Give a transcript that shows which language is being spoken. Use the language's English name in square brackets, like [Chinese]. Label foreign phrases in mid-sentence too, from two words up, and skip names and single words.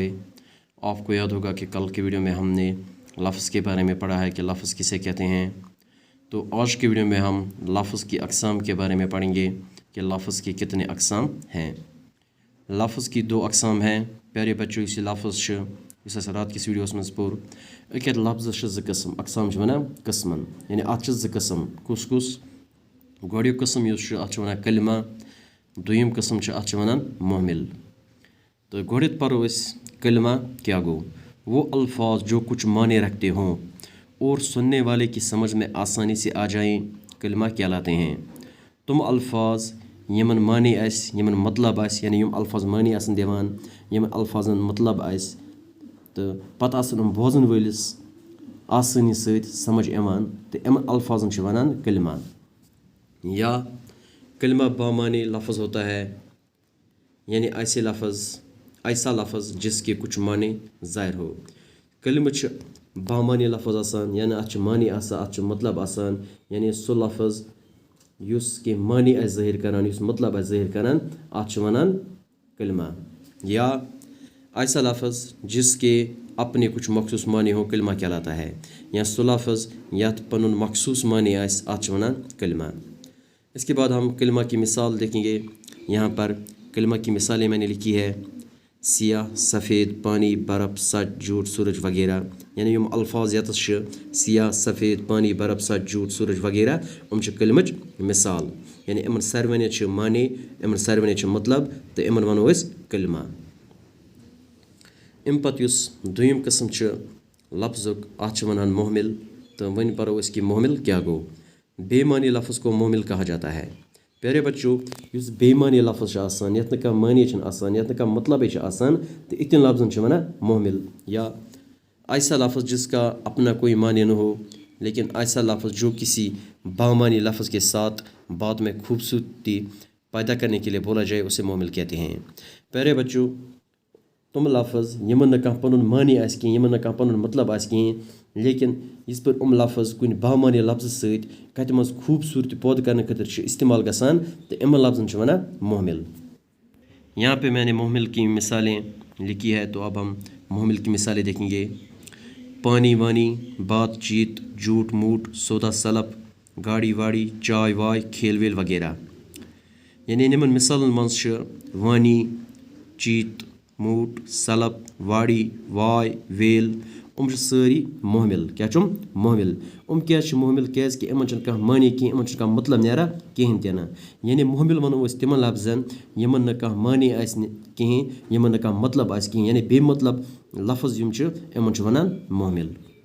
[Hindi] आपको याद होगा कि कल की वीडियो में हमने लफ्ज़ के बारे में पढ़ा है कि लफ्ज़ किसे कहते हैं। तो आज की वीडियो में हम लफ्ज़ की अक़साम के बारे में पढ़ेंगे कि लफ्ज़ की कितने अक़साम हैं। लफ्ज़ की दो अक़साम हैं प्यारे बच्चों। [Kashmiri] इस लफ्ज़ इस रात किस वीडियो में पोर अक लफ्ज़ ज़ किस्म अक़साम वनान किस्मन यानी अत ज़ किस्म कुस कुस गोड़िक किस्म अत वनान कलिमा दुयम किस्म अत वनान मुहमिल। तो गोड़ित पढ़ो कलिमा क्या गो [Hindi] वो अल्फाज जो कुछ माने रखते हों और सुनने वाले की समझ में आसानी से आ जाएं कलिमा कहलाते हैं। [Kashmiri] तुम अल्फाज यमन माने आस यमन मतलब आस यानी यम अल्फाज माने आसन दिवान यमन अल्फाजन मतलब आस तो पता आसन बोजन वलिस आसानी सहित समझ इवान तो यमन अल्फाजन छ वनान कलिमा। [Hindi] या कलिमा बामानी लफ्ज़ होता है यानी ऐसा लफ्ज़ जिसके कुछ माने ज़ाहिर हो। [Kashmiri] कलिमा छ बामानी लफ्ज़ आसान यानी अत मानी आसान अत मतलब आसान यानी सो लफ्ज़ युस के मानी आस ज़ाहिर करान युस मतलब आस ज़ाहिर करान अत वनान कलिमा। [Hindi] या ऐसा लफ्ज़ जिसके अपने कुछ मखसूस मानी हो कलिमा कहलाता है। [Kashmiri] या सो लफ्ज़ यत पनुन मखसूस मानी आस अत वनान कलिमा। [Hindi] इसके बाद हम कलिमा की मिसाल देखेंगे। यहाँ पर कलिमा की मिसालें मैंने लिखी है सियाह सफ़ेद पानी बर्फ़ सच झूठ सूरज वगैरह [Kashmiri] यानी यम अल्फाज यत सियाह सफ़ेद पानी बर्फ़ सच झूठ सूरज वगैरह कलिमच मिसाल यानी इमन सारवने माने इमन सारवने मतलब तो इमन वनो कलिमा। अम पत दुयम किस्म लफ्ज़ुक अत वनान मुहमिल। तो वन पढ़ो कि मुहमिल क्या गो। [Hindi] बेमानी लफ्ज़ को मुहमिल कहा जाता है। प्यारे बच्चों [Kashmiri] युस बेमानी लफ्ज़ आसान यत न मानी आसान यत न मतलब आसान तो इतन लफ्ज़न वनान मुहमिल। [Hindi] या ऐसा लफ्ज़ जिसका अपना कोई मानी न हो लेकिन ऐसा लफ्ज़ जो किसी बामानी लफ्ज़ के साथ बाद में खूबसूरती पैदा करने के लिए बोला जाए उसे मुहमिल कहते हैं। प्यारे बच्चों [Kashmiri] तुम लफ्ज़ यमन न पनुन मानी आस कहीं यमन न पनुन मतलब आस कहीं लेकिन इस पर लफ्ज़ कुन बामानी लफ्ज़ सत कत मज [Hindi] खूबसूरती पैदा करने [Kashmiri] खतर इस्तेमाल गसान तो इमन लफ्ज़न वनान मुहमिल। [Hindi] यहाँ पे मैंने मुहमिल की मिसालें लिखी है तो अब हम मुहमिल की मिसालें देखेंगे। पानी वानी बातचीत झूठ मूठ सौदा सलप गाड़ी वाड़ी चाय वाय खेल वेल वगैरह यानी [Kashmiri] इमन मिसालन मज वानी चीत मूट सलप वाड़ी वाय वेल सारी मुहमिल क्या मुहमिल क्या मुहमिल क्या कि इमन मानी कहीं इमन मतलब नेरा कहें तना यानी मुहमिल वनो तिम लफ्ज़न यमन न मानी आस कहीं यमन न मतलब आस कहीं यानी बे मतलब लफ्ज़ इमन वनान मुहमिल।